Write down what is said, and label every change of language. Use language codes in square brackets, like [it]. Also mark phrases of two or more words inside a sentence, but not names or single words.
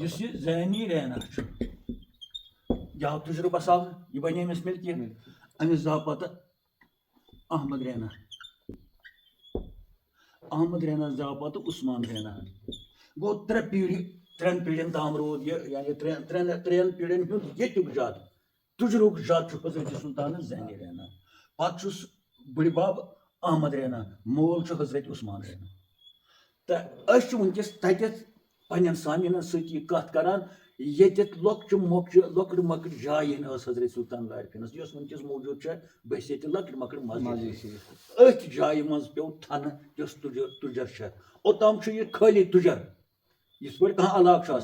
[ks] یُس یہِ زینی رینا چھُ یہِ آو تُجرٕ بساونہٕ یہِ بنے أمِس مِلکِیت أمِس زاو پتہٕ احمد رینا زاو پتہٕ عثمان رینا گوٚو ترٛٮ۪ن پیٖڑین تام روٗد یہِ یعنی ترٛٮ۪ن پیٖڑین ہُنٛد ییٚتیُک جد تُجرُک جد چھُ حضرت سُلطان زینی رینا پتہٕ چھُس بٕڈِ بب احمد رینا مول چھُ حضرت عثمان رینا تہٕ أسۍ چھِ وٕنکیٚس تتٮ۪تھ پننٮ۪ن سامیٖنن سۭتۍ یہِ کتھ کران ییٚتٮ۪تھ لۄکٕٹ مۄکٕٹ جاے ہن ٲس حضرت سُلطان العارفیٖنس یۄس وٕنکیٚس موٗجوٗد چھےٚ بحثیتہِ لۄکٕٹ مۄکٕٹ مسجد أتھۍ جایہِ منٛز پیوٚو تھنہٕ یۄس تُجر چھےٚ اوٚتام چھُ یہِ خٲلی تُجر یِتھ پٲٹھۍ کانٛہہ علاقہٕ چھُ